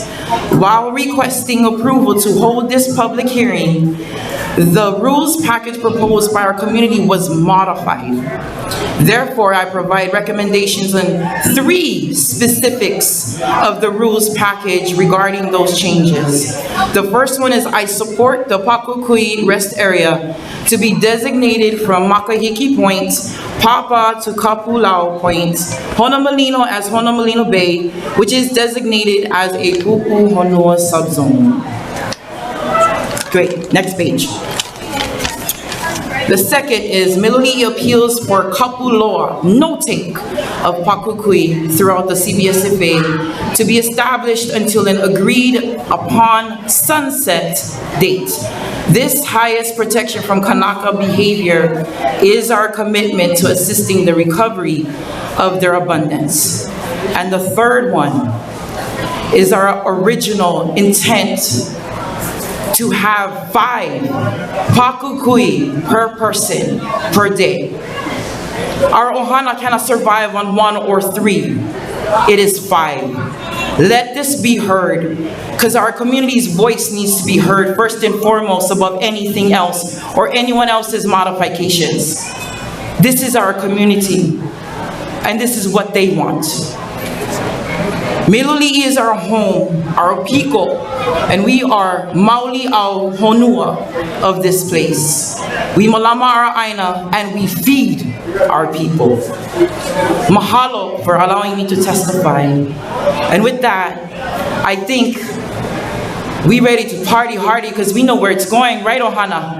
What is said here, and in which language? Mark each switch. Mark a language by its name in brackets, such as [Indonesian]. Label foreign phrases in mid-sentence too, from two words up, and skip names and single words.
[English] While requesting approval to hold this public hearing, the rules package proposed by our community was modified. Therefore, I provide recommendations on 3 specifics of the rules package regarding those changes. The first one is I support the Pakuʻikuʻi Rest Area to be designated from Paʻakai Point, Pāpā to Kapuʻu Point, Honomalino as Honomalino Bay, which is designated as a Puʻuhonua subzone. Great, next page. The second is Miloli appeals for kapuloa, no take of Pakuʻikuʻi throughout the CBSFA to be established until an agreed upon sunset date. This highest protection from Kanaka behavior is our commitment to assisting the recovery of their abundance. And the third one is our original intent to have 5 pakuʻikuʻi per person per day. Our ohana cannot survive on 1 or 3. It is 5. Let this be heard, because our community's voice needs to be heard first and foremost above anything else or anyone else's modifications. This is our community, and this is what they want. Miloli is our home, our piko, and we are [Hawaiian] mauli au honua [English] of this place. We malama our aina, and we feed our people. Mahalo for allowing me to testify. And with that, I think we ready to party hardy because we know where it's going, right, Ohana?